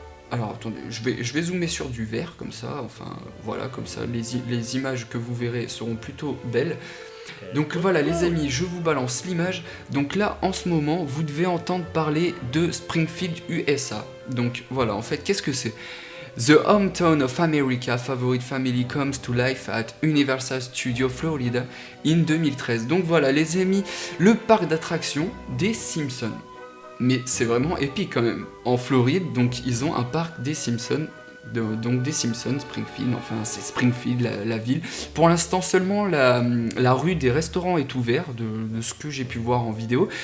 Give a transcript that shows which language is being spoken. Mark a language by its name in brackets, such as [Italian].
[French] Alors attendez, je vais zoomer sur du vert comme ça, enfin voilà, comme ça les images que vous verrez seront plutôt belles. Donc voilà les amis, je vous balance l'image. Donc là en ce moment vous devez entendre parler de Springfield USA. Donc voilà, en fait qu'est-ce que c'est? [English] The hometown of America favorite family comes to life at Universal Studios Florida in 2013. [French] Donc voilà les amis, le parc d'attractions des Simpsons. Mais c'est vraiment épique quand même. En Floride, donc ils ont un parc des Simpsons. Donc des Simpsons, Springfield, enfin c'est Springfield la ville. Pour l'instant seulement la rue des restaurants est ouverte de ce que j'ai pu voir en vidéo.